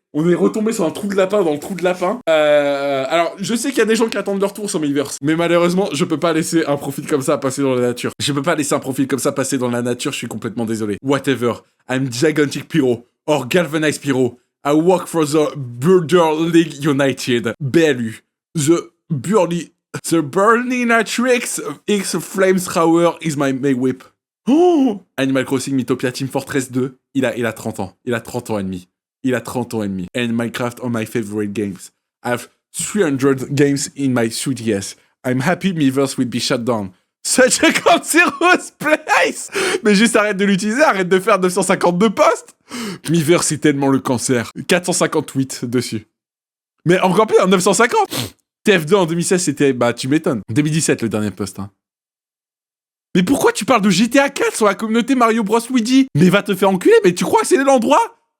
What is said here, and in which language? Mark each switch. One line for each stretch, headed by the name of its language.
French: On est retombé sur un trou de lapin dans le trou de lapin. Alors, je sais qu'il y a des gens qui attendent leur tour sur Miiverse. Mais malheureusement, je peux pas laisser un profil comme ça passer dans la nature. Je peux pas laisser un profil comme ça passer dans la nature, je suis complètement désolé.
English: Whatever. I'm Gigantic Pyro. Or Galvanized Pyro. I work for the Burger League United. BLU. The Burning Matrix X Flamethrower is my whip.
French: Oh! Animal Crossing Mythopia Team Fortress 2. Il a 30 ans. Il a 30 ans et demi. Il a 30 ans et demi.
English: And Minecraft are my favorite games. I have 300 games in my 3DS. I'm happy Miiverse will be shut down. Such a cancerous place!
French: Mais juste arrête de l'utiliser, arrête de faire 952 posts! Miiverse, c'est tellement le cancer. 458 dessus. Mais encore plus, 950! TF2 en 2016, c'était... Bah, tu m'étonnes. 2017, le dernier post, hein. Mais pourquoi tu parles de GTA 4 sur la communauté Mario Bros Luigi? Mais va te faire enculer, mais tu crois que c'est l'endroit?